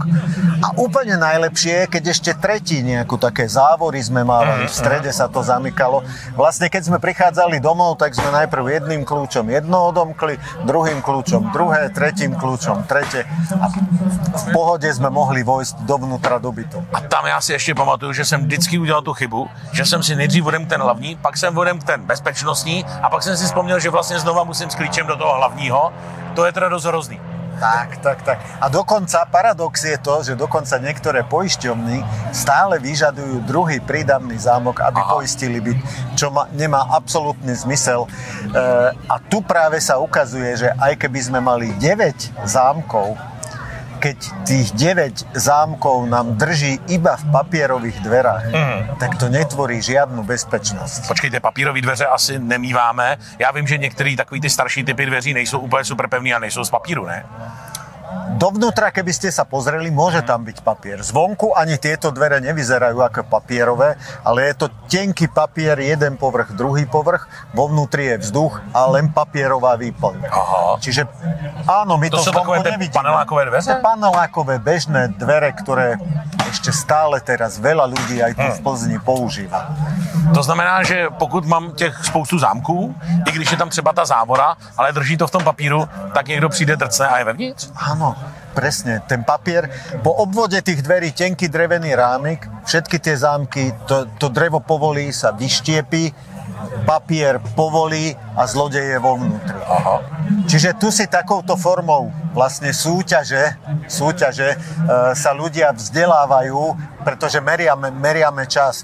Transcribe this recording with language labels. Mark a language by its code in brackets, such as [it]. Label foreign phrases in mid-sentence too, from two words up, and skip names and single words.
[sk] A úplne najlepšie je, keď ešte tretí nejakú také závory sme mali, v strede sa to zamykalo. Vlastne keď sme prichádzali domov, tak sme najprv jedným kľúčom jedno odomkli, druhým kľúčom druhé, tretím kľúčom tretie a v pohode sme mohli vojsť dovnútra do bytu. [cs] A tam já si ještě pamatuju, že jsem vždycky udělal tu chybu, že jsem si nejdřív odemkl ten hlavní, pak jsem odemkl ten bezpečnostní a pak jsem si vzpomněl, že vlastně znova musím s klíčem do toho hlavního. [sk] To je teda dosť hrozný. Tak. A dokonca paradox je to, že dokonca niektoré poisťovny stále vyžadujú druhý prídavný zámok, aby poistili byt, čo nemá absolútny zmysel. A tu práve sa ukazuje, že aj keby sme mali 9 zámkov, keď tých 9 zámkov nám drží iba v papierových dverách, tak to netvorí žiadnu bezpečnosť. [cs] Počkejte, papírové dveře asi nemýváme. Já vím, že některé takový ty starší typy dveří nejsou úplně super pevný a nejsou z papíru, ne? [sk] Dovnútra, keby ste sa pozreli, môže tam byť papier. Zvonku ani tieto dvere nevyzerajú ako papierové, ale je to tenký papier, jeden povrch, druhý povrch, vo vnútri je vzduch a len papierová výplň. Aha. Čiže áno, my to zvonku nevidíme. [cs] Panelákové dveře? [sk] Panelákové bežné dvere, ktoré ešte stále teraz veľa ľudí aj tu v Plzni používa. [cs] To znamená, že pokud mám těch spoustu zámků, i když je tam třeba ta závora, ale drží to v tom papíru, tak někdo přijde, drcne a je vevnitř? [sk] Áno, presne. Ten papier, po obvode tých dverí tenký drevený rámik, všetky tie zámky, to drevo povolí, sa vyštiepí, papier povolí a zlodej je vo vnútri. Aha. Čiže tu si takouto formou vlastne súťaže sa ľudia vzdelávajú, pretože meriame čas.